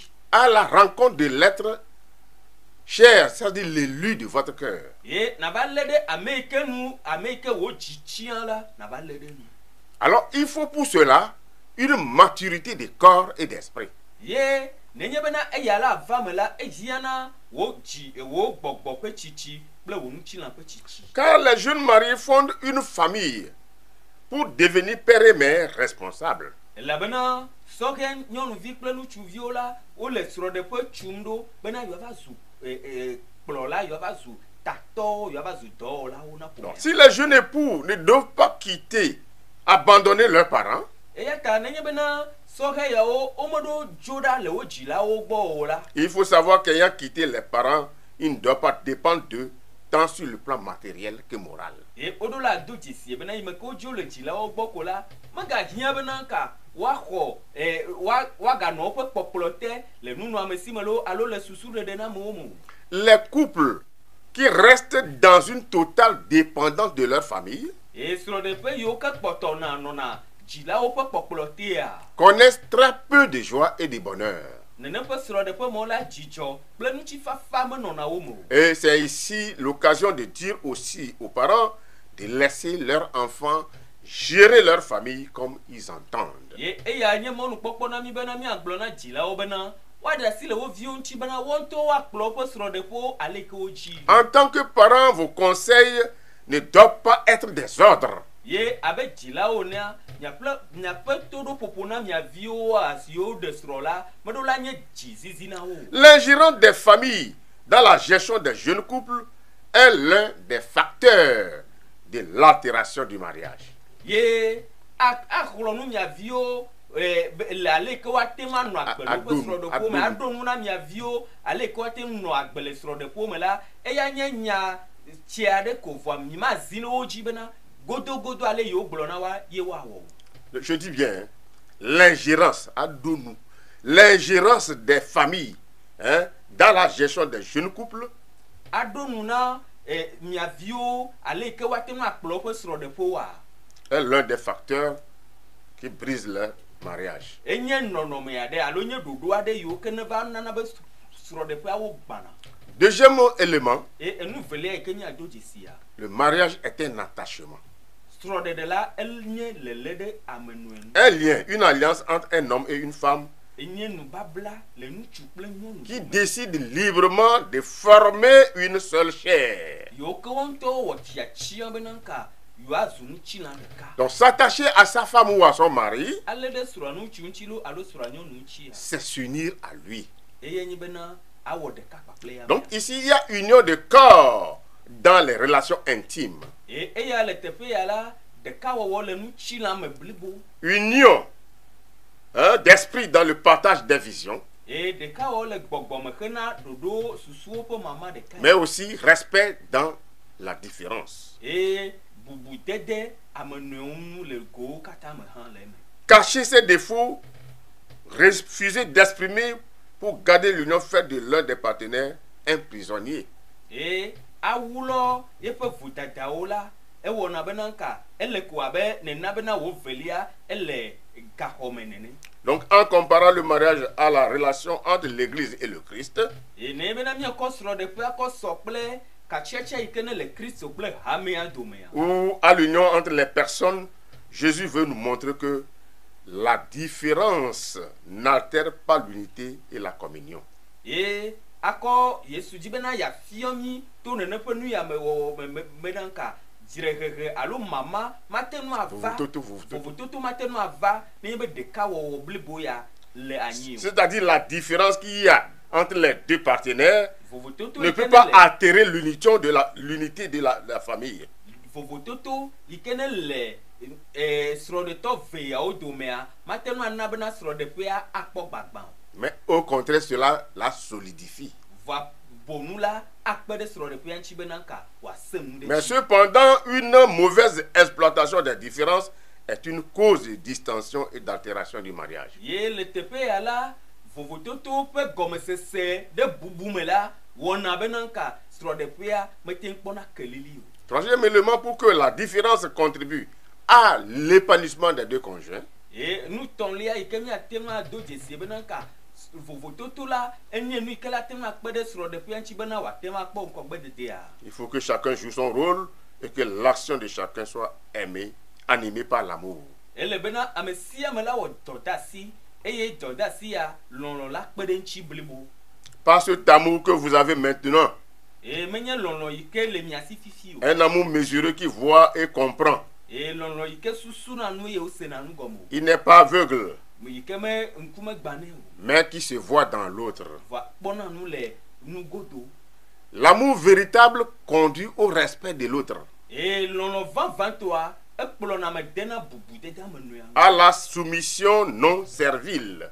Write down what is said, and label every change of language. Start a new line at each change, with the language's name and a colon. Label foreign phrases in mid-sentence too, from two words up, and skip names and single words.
French: À la rencontre de l'être cher, c'est-à-dire l'élu de votre cœur.
Ewe: Ye nava lé ɖe ame yi ke nu ame yi ke wò dzi tia la nava lé ɖe nu.
French: Alors, il faut pour cela une maturité de corps et d'esprit.
Ewe: Ye nenye bena eya la va me la ehiãna wò dzi wò gbɔgbɔ ƒe tsitsi kple wò ŋutilã ƒe tsitsi.
French: Car les jeunes mariés fondent une famille pour devenir père et mère responsables.
Ewe: Elabena sɔhɛ nyɔnuvi kple ŋutsuviwo la wole srɔ̃ɖeƒe tum ɖo bena yewoava zu kplɔla, yewoava zu tatɔwo, yewoava zu dɔwɔlawo na ƒomea.
French: Si les jeunes époux ne doivent pas quitter, abandonner leurs parents,
Ewe: Eya ta nenye bena sɔhɛ yawo womeɖo dzo ɖa le wo dzilawo gbɔ o la.
French: il faut savoir qu'ayant quitté les parents, il ne doit pas dépendre d'eux, tant sur le plan matériel que moral.
Ewe: Ye woɖo la do dzesi bena yi me ke wodzo le dzilawo gbɔ ko la megahiã bena ka woaxɔ woaganɔ woƒe kpɔkplɔ te le nunɔamesi me alo le susuɖeɖe na amewo me o.
French: Les couples qui restent dans une totale dépendance de leur famille
Ewe: Ye srɔ̃ɖeƒe yiwo ke kpɔtɔna nɔna dzilawo ƒe kpɔkplɔ tea
French: connaissent très peu de joie et de bonheur.
Ewe: nene ƒe srɔ̃ɖeƒe mɔ la dzidzɔ kple ŋutifafa menɔna wo me o.
French: Et c'est ici l'occasion de dire aussi aux parents de laisser leurs enfants gérer leur famille comme ils entendent.
Ewe: Ye eya nye mɔnukpɔkpɔ na mi bena miagblɔ na dzilawo bena woaɖe asi le wo viwo ŋuti bena wo ŋutɔ woakplɔ woƒe srɔ̃ɖeƒewo ale ke wo dzi.
French: En tant que parents, vos conseils ne doivent pas être des ordres.
Ewe: Ye abe dzilawo nea miaƒe toɖoƒoƒo na mia viwo siwo ɖe srɔ̃ la meɖo la nye dzizizi na wo.
French: L'ingérence des familles dans la gestion des jeunes couples est l'un des facteurs de l'altération du mariage.
Ewe: Ye axlɔ nu mia viwo le ale ke woate ŋu anɔ agbe le woƒe srɔ̃ɖeƒewo me aɖo nu na mia viwo ale ke woate ŋu nɔ agbe le srɔ̃ɖeƒewo me la eya nye nya tsi aɖe ko vɔ mi ma zi ne wo dzi bena godogodo ale yiwo gblɔ na wa ye woawɔ.
French: Je dis bien, hein, l'ingérence à nous, l'ingérence des familles, hein, dans la gestion des jeunes couples
Ewe: Aɖo nu na mia viwo ale ke wa te nu akplɔ ƒe srɔ̃ɖeƒe wa
French: est l'un des facteurs qui brise le mariage.
Ewe: enye nɔnɔme aɖe alo nye ɖoɖo aɖe yiwo ke ne va nana be srɔ̃ɖeƒeawo gbana
French: Deuxième élément,
Ewe: enu velia yi ke nye ado dzesia
French: le mariage est un attachement.
Ewe: srɔ̃ɖeɖe la enye lele ɖe ame nue nu
French: Un lien, une alliance entre un homme et une femme
Ewe: enye nubabla le ŋutsu kple nyɔnu
French: qui décide librement de former une seule chair.
Ewe: yiwo ke wo ŋutɔwo wɔ tiatia bena nka yewoazu ŋutsina ɖeka
French: Donc s'attacher à sa femme ou à son mari,
Ewe: ale ɖe srɔ̃a ŋutsu ŋutsi lo alo srɔ̃a nyɔnu ŋutsia
French: c'est s'unir à lui.
Ewe: eye nye bena awɔ ɖeka kpakple ya
French: Donc ici, il y a union de corps dans les relations intimes.
Ewe: eya le teƒe ya la ɖekawɔwɔ le ŋutsila me blibo
French: Union d'esprit dans le partage des visions,
Ewe: ɖekawɔwɔ le gbɔgbɔme hena ɖoɖo susuwo ƒe mama ɖeka
French: mais aussi respect dans la différence.
Ewe: bubudede ame nɔewo nu le gowo katã me hã le eme
French: Cacher ses défauts, refuser d'exprimer pour garder l'union, faire de l'un des partenaires un prisonnier.
Ewe: awulɔ yeƒe vodadawo la ewɔna bena nka ele ko abe nena bena wo velia ele gaxɔme nene
French: Donc en comparant le mariage à la relation entre l'Église et le Christ,
Ewe: ne bena miakɔ srɔ̃ɖeƒea kɔ sɔ kple katsiatsia yi ke ne le kristo kple hamea domea
French: ou à l'union entre les personnes, Jésus veut nous montrer que la différence n'altère pas l'unité et la communion.
Ewe: akɔ yesu dzi bena yafiɔ mi to nene ƒe nuyamewɔwɔ me bena nka dzirehehe alo mama mate nu ava vovototo mate nu ava ne be ɖekawɔwɔ blibo ya le anyi o.
French: C'est-à-dire la différence qu'il y a entre les deux partenaires
Ewe: vovototo
French: ne peut pas altérer l'unité de la famille.
Ewe: vovototo yi ke ne le srɔ̃ɖetɔ veyawo domea mate nu ana bena srɔ̃ɖeƒea akpɔ gbagbã o.
French: Mais au contraire, cela la solidifie.
Ewe: va bonu la akpe ɖe srɔ̃ɖeƒea ŋuti bena nka wòase nu ɖe
French: Mais
Ewe: dzi.
French: cependant, une mauvaise exploitation des différences est une cause de distension et d'altération du mariage.
Ewe: ye le teƒe ya la vovototo ƒe gɔmesese ɖe bubu me la wɔna bena nka srɔ̃ɖeƒea mete ŋu kpɔna kelili o.
French: Troisième élément, pour que la différence contribue à l'épanouissement des deux conjoints,
Ewe: nutɔlia yi ke miate ŋu ado dzesie bena nka vovototo la enye nu yi ke la te ŋu akpe ɖe srɔ̃ɖeƒea ŋuti bena wòate ŋu akpɔ ŋkɔgbededea.
French: il faut que chacun joue son rôle et que l'action de chacun soit aimée, animée par l'amour.
Ewe: ele bena ame sia ame la wɔ dɔdeasi eye dɔdeasi ya lɔlɔ la kpe ɖe ŋuti blibo.
French: Pas cet amour que vous avez maintenant,
Ewe: menye lɔlɔ yi ke le mia si fifi o.
French: un amour mesuré qui voit et comprend.
Ewe: lɔlɔ yi ke susuna nu ye wosena nu gɔme o.
French: Il n'est pas aveugle,
Ewe: yi ke me ŋkume gbanɛ o.
French: mais qui se voit dans l'autre.
Ewe: va kpɔna nu le nu godo.
French: L'amour véritable conduit au respect de l'autre,
Ewe: lɔlɔ vavãtɔa ekplɔna me dena bubudede ame nɔea ŋu.
French: à la soumission non servile,